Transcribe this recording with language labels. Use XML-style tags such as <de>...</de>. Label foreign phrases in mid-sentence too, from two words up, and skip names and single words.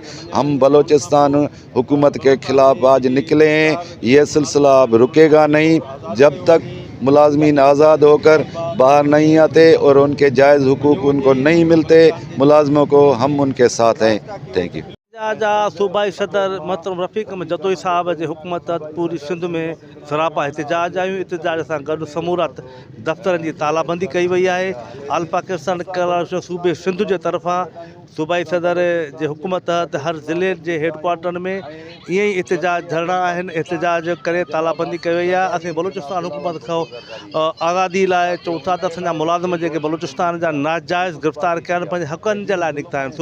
<ur>ہم بلوچستان حکومت کے خلاف آج نکلے ہیں، یہ سلسلہ اب رکے گا نہیں جب تک ملازمین آزاد ہو کر باہر نہیں آتے اور ان کے جائز حقوق ان کو نہیں ملتے ملازموں کو۔ ہم ان کے ساتھ ہیں۔</ur> <en>thank you.</en> <sd>صوبائی صدر محترم رفیق احمد جتوئی صاحب جی حکومت پوری سندھ میں سراپا احتجاج آयूं۔ احتجاج سے گڈ समूरत दफ़्तरनि जी तालाबंदी कई वई आहे। ऑल पाकिस्तान कलाश सूबे सिंध जे तरफ़ां सूबाई सदर जे हुकूमत तहत हर ज़िले जे हेड क्वार्टर में ईअं ई एहतजाज धरणा आहिनि। एहतजाज करे तालाबंदी कई वई आहे। असीं बलूचिस्तान हुकूमत खां आज़ादी लाइ चऊं था त असांजा मुलाज़िम जेके बलूचिस्तान जा नाजाइज़ गिरफ़्तार कया आहिनि, पंहिंजे हक़नि जे लाइ निकिता आहिनि।</sd>